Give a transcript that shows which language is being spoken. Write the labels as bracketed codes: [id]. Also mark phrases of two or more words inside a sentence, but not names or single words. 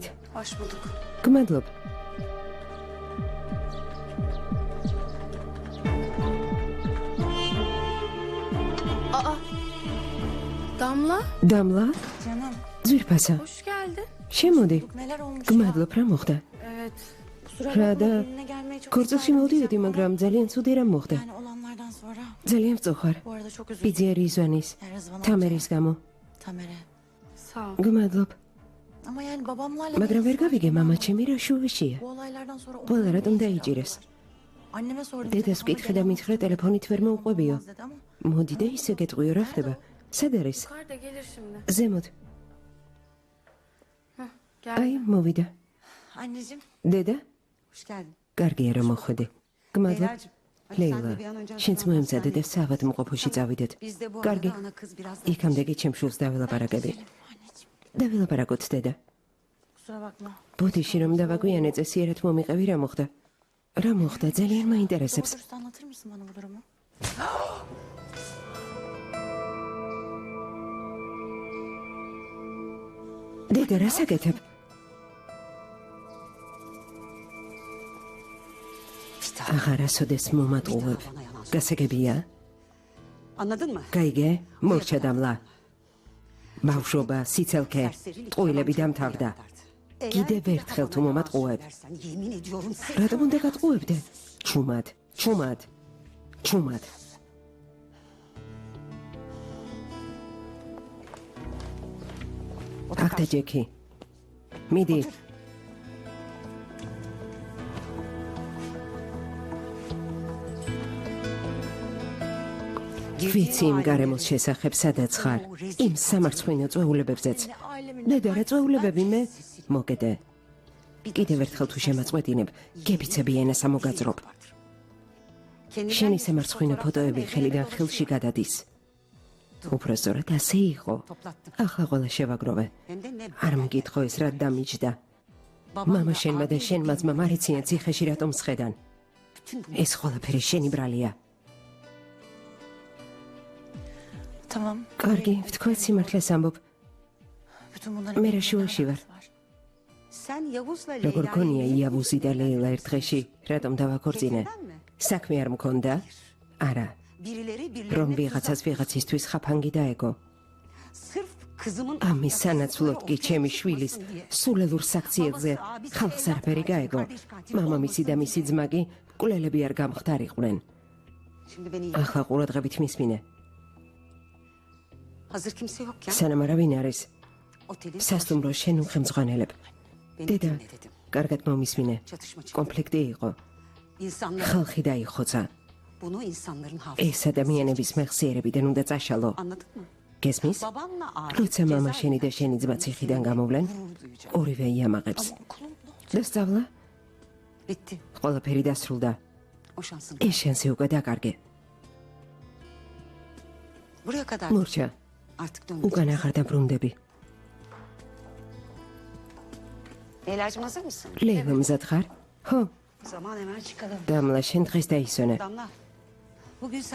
[tr] Hoş bulduk. [ka] გმადლობ. [tr] Damla, [ka] დამლა, [tr] Canım, [ka] ძვირფასა. [tr] hoş geldin. [ka] შემოდი. [tr] neler olmuş [ka] გმადლობ, რა მოხდა? [tr] Evet. Kusura [ka] რა [tr] bakma, [ka] და [tr] benimle gelmeyi çok [ka] ქორწილში [tr] isterdim [ka] მოვდიოდი, [tr] zaten. [ka] მაგრამ ძალიან ცუდი რამ მოხდა. [tr] Yani olanlardan sonra. [ka] ძალიან ვწუხარ. [tr] Bu arada çok üzüldüm. [ka] ბიძიერი იზვანის, Erzvan თამერის გამო. [tr] Tamer'e. Sağ ol. [ka] გმადლობ. [tr] Ama yani babamlarla... [ka] მაგრამ ვერ გავიგე, მამა ჩემი რა შუვიშია. [tr] Bu olaylardan sonra... [ka] ყველა [tr] onların [ka] რატომ [tr] ne [ka] დაიჭირეს? [tr] işi var? Anneme sordum. [ka] დედას ვკითხე და მითხრა ტელეფონით ვერ მოუყვებიო. [tr] dedi ama... [ka] მოდი და ისე გეტყვიო, რა ხდება? სად არის? [tr] Yukarıda gelir şimdi. [ka] ზემოთ. [tr] Gel. [ka] აი, მოვიდა. [tr] Anneciğim, [ka] დედა, [tr] Hoş geldin. [ka] კარგია რომ მოხვედი. გმადლობ. [tr] Leyla'cığım, hadi sen [ka] ლეილა, [tr] de bir an önce [ka] შენც [tr] hastaneye [ka] მოემზადე და [tr] git. [ka] საავადმყოფოში წავიდეთ. [tr] Biz de bu [ka] კარგი. [tr] arada ana kız biraz [ka] იქამდე ჩემ შულს დაველაპარაკები. [tr] anneciğim, [ka] დაველაპარაკოთ, დედა. [tr] kusura bakma. [ka] ბოდიში რომ დავაგვიანე წესიერად მომიყევი, რა მოხდა? რა მოხდა? ძალიან მაინტერესებს. [tr] Doğru dürüst anlatır mısın bana bu durumu? [ka] დედა, რა საკეთებ? აღარასოდეს მომატყუებ. გასაგებია? [tr] Anladın mı? [ka] გაიგე? მორჩა დამლა. ბავშვობა, სიცელქე, ტყუილები დამთავრდა. კიდევ ერთხელ თუ მომატყუებ. [tr] Dersen yemin ediyorum seni. [ka] რატომ უნდა გატყუებდე? ჩუმად, ჩუმად, ჩუმად. აქ დაჯექი. მიდი. ვიცი იმ გარემოს შესახებ, სადაც ხარ. იმ სამარცხვინო წვეულებებზეც. დედა, რა წვეულებები მე? მოგედე. კიდევ ერთხელ თუ შემაწყვეტინებ, გებიცები ენას ამოგაძრობ. შენი სამარცხვინო ფოტოები ხელიდან ხელში გადადის. უფრო სწორად ასე იყო. [tr] Toplattım. [ka] ახლა ყველა შევაგროვე. [tr] Hem de ne [ka] არ მკითხო ეს რა დამიჯდა. მამა შენმა და შენმა ძმამ არ იციან ციხეში რატომ სხედან. [tr] bütün bu [ka] ეს ყველაფერი შენი ბრალია. [tr] Tamam. [ka] კარგი, ვთქვათ სიმართლეს ამბობ. [tr] Bütün bunları [ka] მე რა [tr] bilmeme [ka] შუაში [tr] ne [ka] ვარ. [tr] alakası var? sen Yavuz'la [ka] როგორ [tr] Leyla'yı [ka] გონია [tr] niye [ka] იავუზი და ლეილა ერთ დღეში რატომ დავაქორწინე? [tr] Keyfinden mi? [ka] საქმე არ მქონდა? არა. [tr] Birileri [ka] რომ [tr] birilerine [ka] ვიღაცას [tr] tuzak [ka] ვიღაცისთვის ხაფანგი დაეგო. [tr] sırf kızımın [ka] ამის [tr] ahlaksızlığı [ka] სანაცვლოდ კი [tr] ortaya [ka] ჩემი [tr] çıkmasın [ka] შვილის [tr] diye. [ka] სულელურ საქციელზე ხალხს არაფერი გაეგო. მამამისი და მისი ძმა კი მკვლელები არ გამხდარიყვნენ. [tr] Şimdi beni [ka] ახლა ყურადღებით მისმინე. [tr] hazır kimse yokken [ka] სანამ არავინ არის, [tr] otelin [ka] სასტუმროს შენ უხემძღვანელებ. [tr] beni [ka] დედა, [tr] dinle dedim. [ka] კარგად მომისმინე. [tr] Çatışma çıktı. [ka] კონფლიქტი იყო. [tr] İnsanlar [ka] ხალხი დაიხოცა. [tr] bunu insanların hafızası. [ka] ეს ადამიანების მეხსიერებიდან უნდა წაშალო. [tr] Anladın mı? [ka] გესმის? [tr] Babamla Arif [ka] როცა მამა [tr] cezaevinden [ka] შენი და შენი ძმა ციხიდან გამოვლენ, [tr] gurur duyacak. [ka] ორივე იამაღებს. [tr] Okulum ne olacak? [ka] და სწავლა? [tr] Bitti. [ka] ყველაფერი დასრულდა. [tr] O şansın. [ka] ეს შანსი უკვე დაკარგე. [tr] Buraya kadar [ka] მურჩა, [tr] artık [ka] უკან [tr] dönmeyeceğiz. [ka] აღარ დაბრუნდები. [tr] Leyla'cığım hazır mısın? [ka] ლეილა მზად ხარ? ხო, [tr] O zaman hemen çıkalım. [ka] დამლა შენ დღეს დაისვენე. [tr] Damla. Bugün sen